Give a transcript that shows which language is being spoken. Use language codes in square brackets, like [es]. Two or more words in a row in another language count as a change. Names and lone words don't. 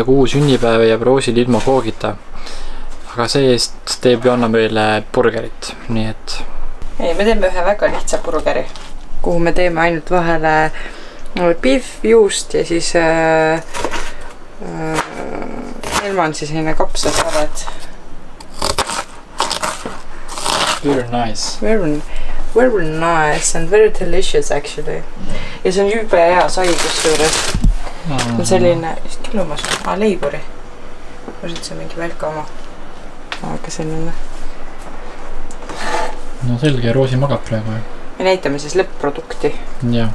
[et] kuu sünnipäev jääb Roosil ilma koogita. Aga see eest teeb Joanna meile burgerit, nii et... Ei, me teeme ühe väga lihtsa burgeri, kuhu me teeme ainult vahele beef, juust ja siis ilma on siis selline kapsasalat. [en] Very nice. Very nice and very delicious actually. [et] Ja see on jube hea sai kusjuures. See on selline, just killumas, leiburi. Ma üldse mingi välka oma. Aga selline. No selge, Roosi magab praegu. Me näitame siis lõpp-produkti. Jah.